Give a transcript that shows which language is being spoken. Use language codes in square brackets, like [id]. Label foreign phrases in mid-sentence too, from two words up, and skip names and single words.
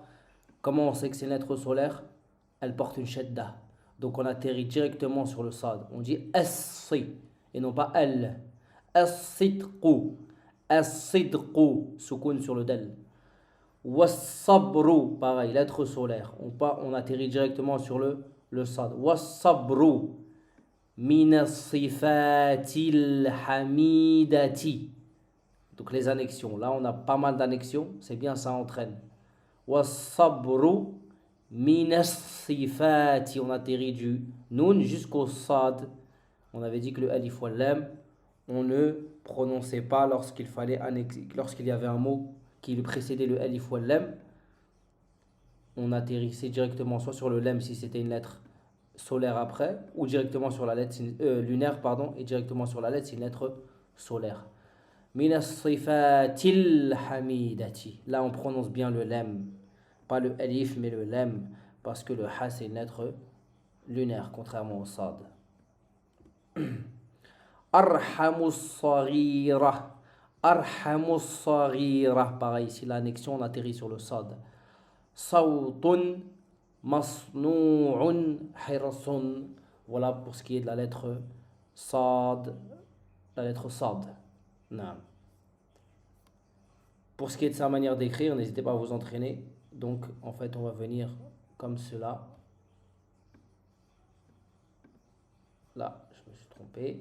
[fr] Comment on sait que c'est une lettre solaire? Elle porte une shadda, donc on atterrit directement sur le sad. On dit as-si et non pas elle. As-sidqu, soukoun sur le del. Was-sabru, pareil, lettre solaire. On atterrit directement sur le sad. [ar] والصبر، من الصفات الحميدة. [fr] Donc les annexions. Là, on a pas mal d'annexions. C'est bien, ça entraîne. [ar] والصبر، من الصفات. [fr] On atterrit du nun jusqu'au sad. On avait dit que le alif wal lam, on ne prononçait pas lorsqu'il y avait un mot qui lui précédait le alif wal lam. on atterrissait directement soit sur le lemme si c'était une lettre solaire après, ou directement sur la lettre lunaire, pardon, et directement sur la lettre c'est une lettre solaire. [ar] من الصفات الحميدة. [fr] Là on prononce bien le lemme, pas le alif mais le lemme, parce que le ha c'est une lettre lunaire, contrairement au sad. [ar] أرحم الصغير. أرحم الصغير. [fr] Pareil, ici l'annexion, on atterrit sur le sad. [ar] صوت مصنوع حرص. [fr] Voilà pour ce qui est de la lettre sad. La lettre sad. Non. Pour ce qui est de sa manière d'écrire, n'hésitez pas à vous entraîner. Donc, en fait, on va venir comme cela. Là, je me suis trompé.